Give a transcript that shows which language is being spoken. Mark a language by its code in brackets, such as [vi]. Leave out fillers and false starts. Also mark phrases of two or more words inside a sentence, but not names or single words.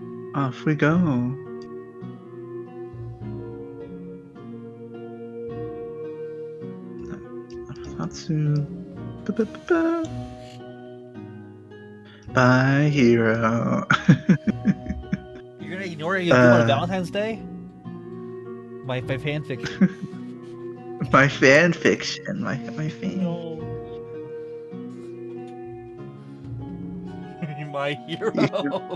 [en] Off we go. Natsu. Ba-ba-ba-ba. Bye, hero. You're gonna ignore it you do on Valentine's Day? My fan fiction. My fan fiction. My fan. No. My hero.